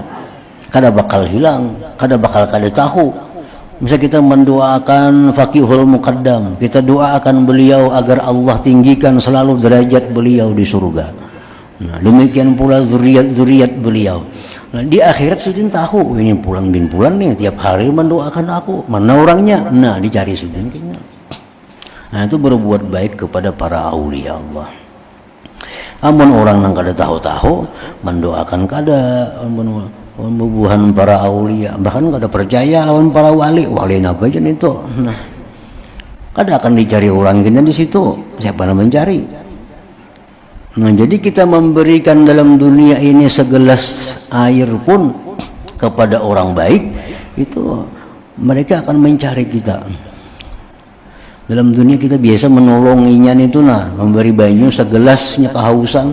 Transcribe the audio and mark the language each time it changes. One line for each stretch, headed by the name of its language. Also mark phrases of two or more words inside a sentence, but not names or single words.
Banjar: Kada bakal hilang, kada tahu.
Indonesian: Misal kita mendoakan Faqihul Muqaddam, kita doakan beliau agar Allah tinggikan selalu derajat beliau di surga. Nah, demikian pula zuriat beliau. Nah, di akhirat sudah tahu ini pulang bin pulang nih tiap hari mendoakan aku. Mana orangnya? Nah, dicari sudah. Nah, itu berbuat baik kepada para aulia Allah.
Banjar: Amun orang yang kada tahu mendoakan kada pembubuhan para aulia, bahkan kada percaya lawan para wali apa aja itu. Nah, kada akan dicari orang kita di situ.
Indonesian: Siapa yang mencari? Nah, jadi kita memberikan dalam dunia ini segelas air pun kepada orang baik, itu mereka akan mencari kita.
Banjar: Dalam dunia kita biasa menolonginya itu, nah, memberi banyu segelasnya kehausan.